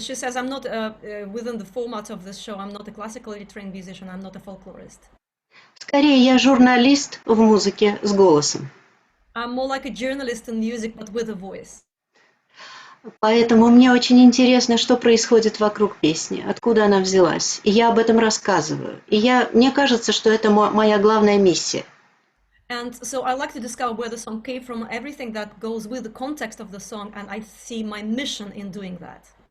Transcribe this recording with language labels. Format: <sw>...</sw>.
<en>She says I'm not within the format of this show. I'm not a classically trained musician. I'm not a folklorist.</en> <ru>Скорее, я журналист в музыке с голосом.</ru> <en>I'm more like a journalist in music, but with a voice.</en> <ru>Поэтому мне очень интересно, что происходит вокруг песни, откуда она взялась. И я об этом рассказываю. Мне кажется, что это моя главная миссия.</ru> <en>And so I like to discover where the song came from, everything that goes with the context of the song, and I see my mission in doing that.</en>